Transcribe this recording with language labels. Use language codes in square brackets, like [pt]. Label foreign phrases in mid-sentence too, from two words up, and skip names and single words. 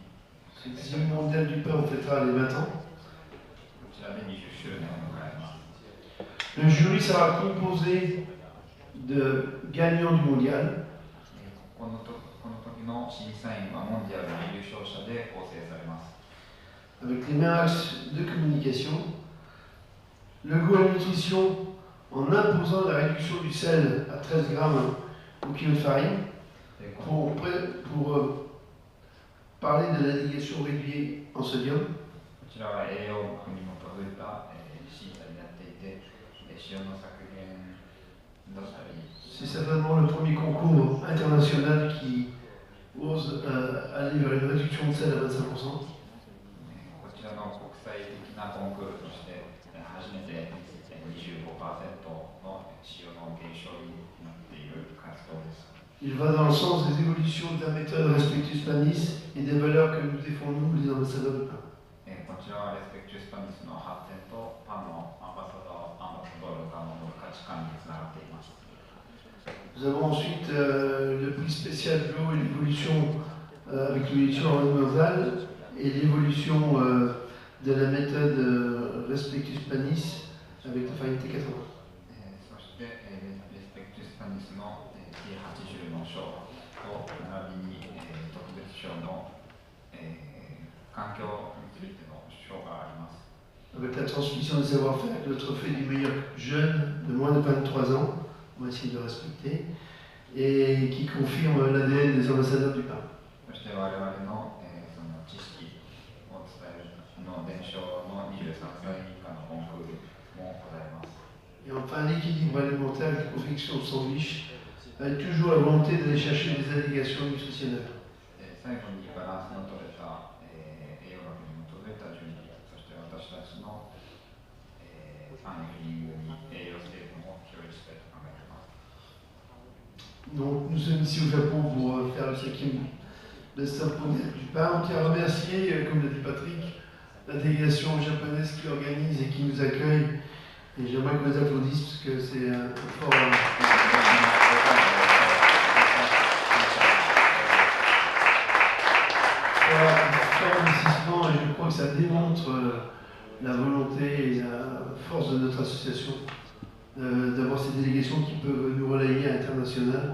[fr] Ce 10e Mondial du Pain, on fêtera les 20 ans. [ja] こちらで20周年を迎えます。 [fr] Le jury sera composé de gagnants du mondial. [ja] この時の審査員はモンディアルの優勝者で構成されます。 [fr] Avec les mêmes axes de communication. Le goût à la nutrition en imposant la réduction du sel à 13 grammes au kilo de farine pour parler de l'indication réduite en sodium. [ja] こちらは栄養学に基づいた審査になっていて、塩の削減だったり。 [fr] C'est certainement le premier concours international qui ose aller vers une réduction de sel à 25%. [ja] こちらの国際的なコンクールとして初めて 25% の塩の減少になっている活動です。 [fr] Il va dans le sens des évolutions de la méthode Respectus Panis et des valeurs que nous défendons, les ambassadeurs de pain. [ja] こちらはレスペクチュスパニスの発展とパンのアンバサドールが守る価値観につながっています。 [fr] Nous avons ensuite le prix spécial de l'eau et l'évolution avec l'évolution environnementale et l'évolution de la méthode Respectus Panis avec la farine T80. [ja] そしてレスペクチュスパニスの T80 の賞と並びに特別賞の環境についての賞があります。 [fr] Avec la transmission des savoir-faire, le trophée du meilleur jeune de moins de 23 ans, on va essayer de respecter, et qui confirme l'ADN des ambassadeurs du pain. [ja] そして我々のその知識を伝えるの伝承の23歳以下のコンクールもございます。 [fr] Et enfin, l'équilibre alimentaire avec la confection de sandwich, avec toujours la volonté d'aller chercher des allégations nutritionnelles. [ja] 最後にバランスの取れた栄養学に基づいた準備、そして私たちのパンフィリングに栄養成分を表示したいと考えています。 [fr] Donc, nous sommes ici au Japon pour faire le 5e Best-of Mondial du Pain. On tient à remercier, comme l'a dit Patrick, la délégation japonaise qui organise et qui nous accueille. Et j'aimerais qu'on les applaudisse parce que c'est un fort investissement et je crois que ça démontre la volonté et la force de notre association d'avoir ces délégations qui peuvent nous relayer à l'international.